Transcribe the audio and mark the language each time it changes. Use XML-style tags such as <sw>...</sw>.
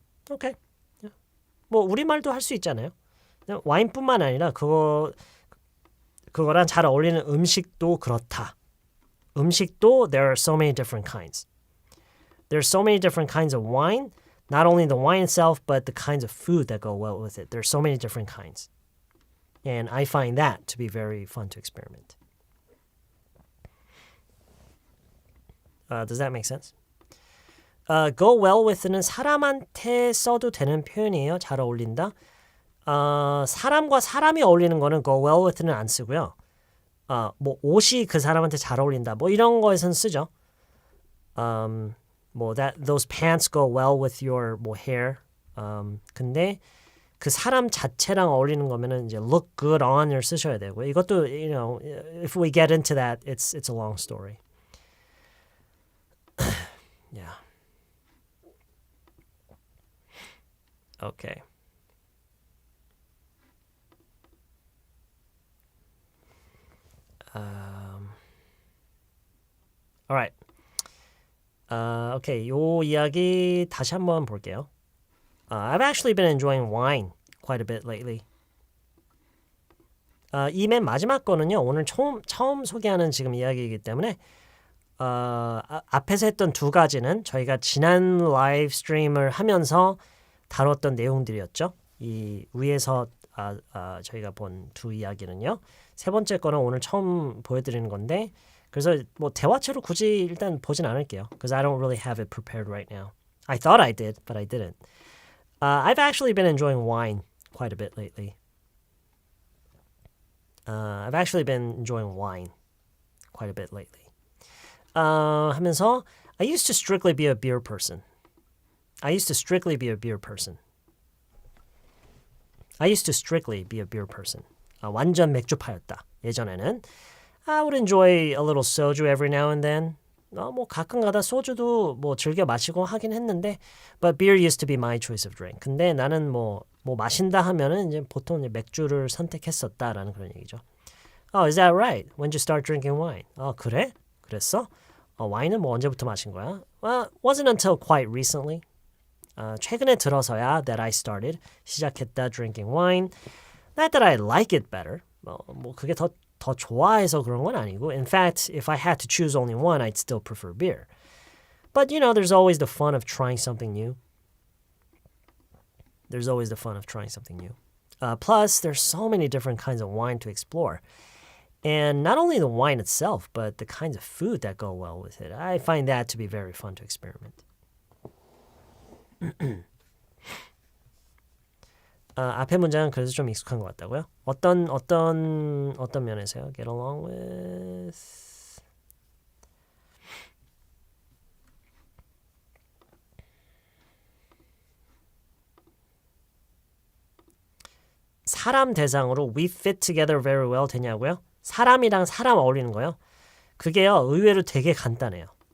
<ko>오케이. 뭐 우리말도 할 수 있잖아요. 와인뿐만 아니라 그거랑 잘 어울리는 음식도 그렇다. 음식도</ko> <en>there are so many different kinds. There are so many different kinds of wine. Not only the wine itself, but the kinds of food that go well with it. There are so many different kinds. And I find that to be very fun to experiment. Does that make sense?</en> <ko>Go well with는 사람한테 써도 되는 표현이에요. 잘 어울린다. 사람과 사람이 어울리는 거는 go well with는 안 쓰고요. 뭐 옷이 그 사람한테 잘 어울린다. 뭐 이런 거에선 쓰죠.</ko> <en>뭐 those pants go well with your 뭐 hair.</en> <ko>근데 그 사람 자체랑 어울리는 거면은 이제 look good on을 쓰셔야 되고요. 이것도</ko> <en>you know, if we get into that, it's a long story. yeah. Okay. Alright. 오케이.</en> <ko>요 이야기 다시 한번 볼게요. I've actually been enjoying wine quite a bit lately. 이 맨 마지막 거는요. 오늘 처음 소개하는 지금 이야기이기 때문에 앞에서 했던 두 가지는 저희가 지난 라이브 스트림을 하면서 다뤘던 내용들이었죠. 이 위에서 저희가 본 두 이야기는요. 세 번째 거는 오늘 처음 보여드리는 건데 그래서 뭐 대화체로 굳이 일단 보진 않을게요.</ko> <en>Because I don't really have it prepared right now. I thought I did, but I didn't. I've actually been enjoying wine quite a bit lately. I've actually been enjoying wine quite a bit lately. 하면서 I used to strictly be a beer person. I used to strictly be a beer person. I used to strictly be a beer person.</en> <ko>완전 맥주파였다. 예전에는</ko> <en>I would enjoy a little soju every now and then.</en> <ko>뭐 가끔가다 소주도 뭐 즐겨 마시고 하긴 했는데</ko> <en>but beer used to be my choice of drink.</en> <ko>근데 나는 뭐 마신다 하면은 이제 보통 이제 맥주를 선택했었다라는 그런 얘기죠.</ko> <en>Oh, is that right? When did you start drinking wine?</en> <ko>그래? 그랬어? 와인은 뭐 언제부터 마신 거야?</ko> <en>Well, wasn't until quite recently.</en> <ko>최근에 들어서야</ko> <en>that I started</en> <ko>시작했다</ko> <en>drinking wine. Not that I like it better.</en> <ko>뭐 그게 더 좋아해서 그런 건 아니고</ko> <en>in fact, if I had to choose only one, I'd still prefer beer. But you know, there's always the fun of trying something new. There's always the fun of trying something new. Plus, there's so many different kinds of wine to explore. And not only the wine itself, but the kinds of food that go well with it. I find that to be very fun to experiment.</en> <ko>앞에 문장은 그래서 좀 익숙한 것 같다고요? 어떤 면에서요?</ko> <en>Get along with</en> <ko>사람 대상으로</ko> <en>we fit together very well</en> <ko>되냐고요? 사람이랑 사람 어울리는 거요? 그게요 의외로 되게 간단해요.</ko>